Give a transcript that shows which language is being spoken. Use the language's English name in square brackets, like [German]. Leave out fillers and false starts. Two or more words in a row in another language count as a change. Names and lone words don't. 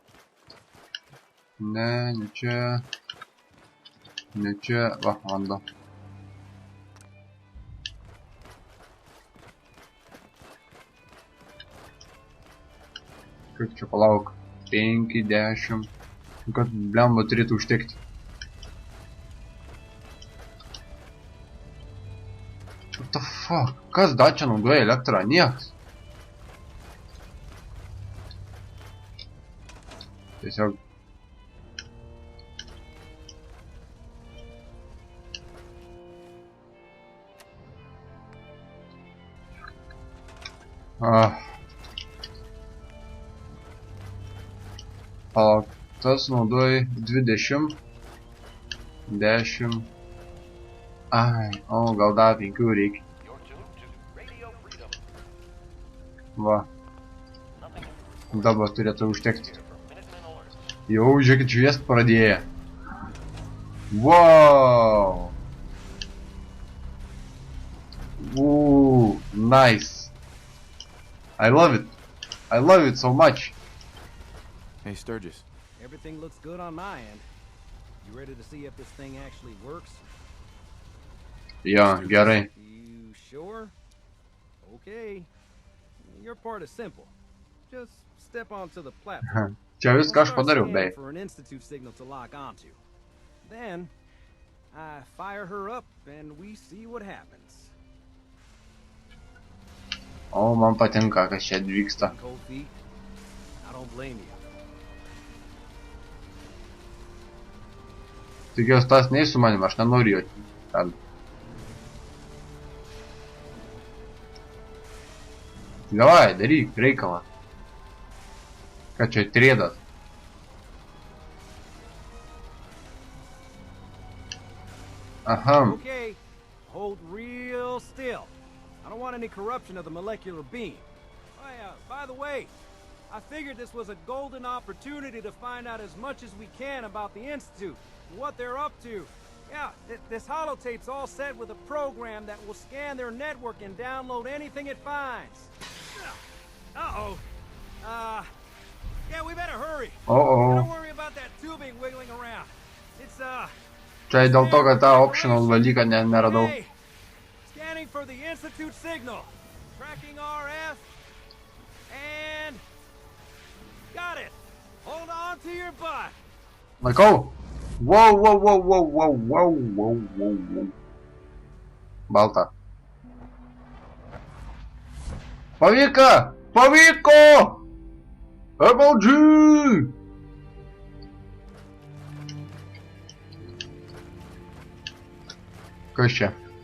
[Lithuanian] Ne, ne čia. Ne čia. Va, vanduo. Kaip čia palauk. 5, 10. Kad blemba turėtų užtekti. [English] What the fuck? Fuck, [Lithuanian] kas dar čia naudoja elektrą? Nieks. Tiesiog. Palauk, tas naudoji 20, 10. Ai, o gal dar 5 reikia. Va. Dabar turėtų užtekti. Jau, žiūrėkit, šviest pradėję. [English] Wow! Ooh, nice. I love it. I love it so much. Hey, Sturgis. Everything looks good on my end. You ready to see if this thing actually works? [Lithuanian] Jo, gerai. [English] You sure? Okay. Your part is simple. Just step onto the platform. [Lithuanian] Čia viską aš padariau, beje. [English] For an institute signal to lock onto. Then I fire her up and we see what happens. [Lithuanian] O, man patinka, kas čia vyksta. Cold feet. I don't blame you. Tikiuosi, tas nei su manim, aš nenoriu jo ten. Davai, daryk reikalą. Ką čia trėdat? Aha. [English] Okay, hold real still. I don't want any corruption of the molecular beam. By the way, I figured this was a golden opportunity to find out as much as we can about the Institute, what they're up to. Yeah, this holotape's all set with a program that will scan their network and download anything it finds. Uh-oh. Yeah, we better hurry. Don't worry about that tubing wiggling around. It's, [Lithuanian] Čia dėl to, kad tą optional dalyką neradau. [English] Scanning for the Institute signal. Tracking RF. And... got it. Hold on to your butt. [Lithuanian] Laikau. [English] Wow, wow, wow, wow, wow, wow, wow, wow, wow. [Lithuanian] Balta. Pavyko! Pavyko! MLG! Kas čia?